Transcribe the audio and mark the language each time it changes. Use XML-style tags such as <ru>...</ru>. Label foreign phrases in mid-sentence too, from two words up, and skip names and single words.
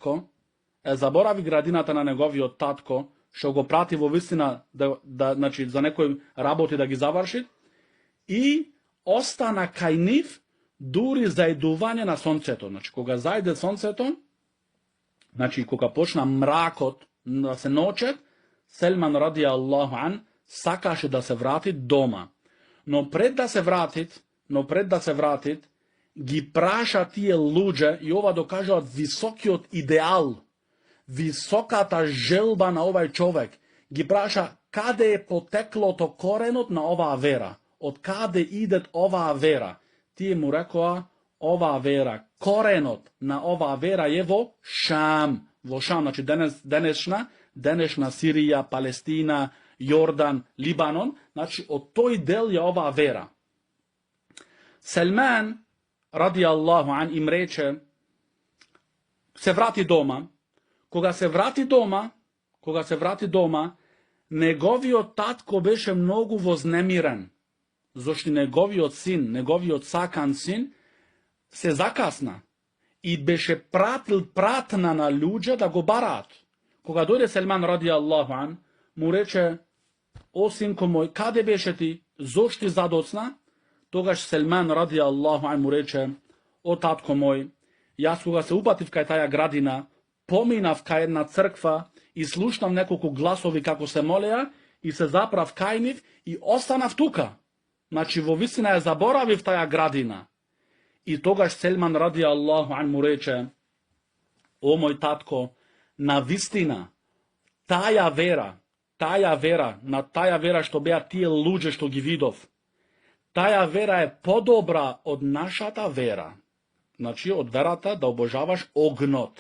<mk>татко, што го прати во вистина значи за некои работи да ги заврши, и остана кај нив дури зајдување на сонцето. Значи, кога зајде сонцето, значи, кога почна мракот да се ноќет, Селман,</mk> <ar>رضي الله عنه,</ar> <mk>сакаше да се врати дома. Но пред да се вратит, ги праша тие луѓе, и ова докажуваат високиот идеал, високата желба на овај човек. Ги праша каде е потеклото, коренот на оваа вера. Од каде идет оваа вера? Тие му рекоа: оваа вера, коренот на оваа вера е во Шам. Во Шам, значи денешна Сирија, Палестина, Јордан, Либанон, значи од тој дел е оваа вера. Селман,</mk> <ar>رضي الله عنه,</ar> <mk>им рече, се врати дома. Кога се врати дома, неговиот татко беше многу вознемирен, зашто неговиот сакан син, се закасна и беше пратна на луѓе да го бараат. Кога дојде Селман,</mk> <ar>رضي الله عنه,</ar> <mk>му рече: о, синко мој, каде беше ти? Зошто задоцна? Тогаш Селман,</mk> <ar>رضي الله عنه,</ar> <mk>му рече: о, татко мој, јас кога се упатив кај таја градина, поминав кај една црква и слушнав неколку гласови како се молеа и се заправ кај нив и останав тука. Значи, во вистина ја заборавив таја градина. И тогаш Селман,</mk> <ar>رضي الله عنه,</ar> <mk>му рече: о, мој татко, на вистина, таја вера, на таја вера што беа тие луѓе што ги видов, таја вера е подобра од нашата вера. Значи, од верата да обожаваш огнот.</mk>